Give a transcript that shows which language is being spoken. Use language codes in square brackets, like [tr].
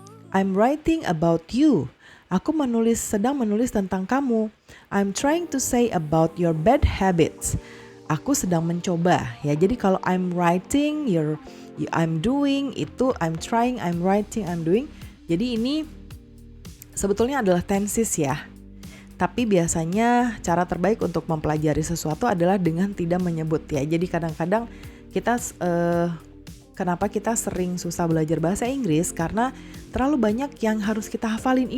[en] I'm writing about you. [id] Aku sedang menulis tentang kamu. [en] I'm trying to say about your bad habits. [id] Aku sedang mencoba ya. [en] Jadi kalau I'm writing, I'm doing, itu I'm trying, I'm writing, I'm doing. [id] Jadi ini sebetulnya adalah tenses ya. Tapi biasanya cara terbaik untuk mempelajari sesuatu adalah dengan tidak menyebut ya. Jadi kadang-kadang kita kenapa kita sering susah belajar bahasa Inggris, karena terlalu banyak yang harus kita hafalin.